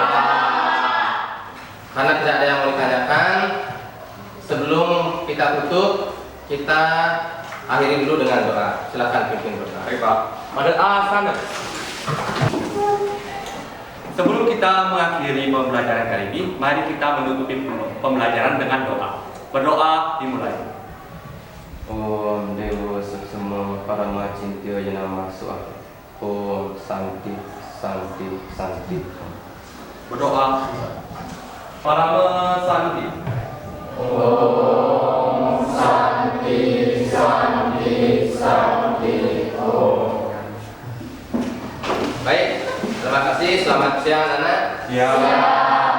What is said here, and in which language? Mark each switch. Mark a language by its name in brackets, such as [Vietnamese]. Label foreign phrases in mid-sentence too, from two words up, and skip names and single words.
[Indonesian] Karena tidak ada yang mau ditanyakan, sebelum kita tutup, kita akhiri dulu dengan doa. Silakan pimpin doa. Baik, Pak. Pada asana. Sebelum kita mengakhiri pembelajaran kali ini, mari kita menutupi pembelajaran dengan doa. Berdoa dimulai. [Sanskrit] Om Dewa Suksema Parama Cintya Yanama Suah. Om Santi Santi Santi. Berdoa. Parama Santi. Om Santi Santi Santi Om. [Indonesian] Baik, terima kasih. Selamat siang anak. Ya.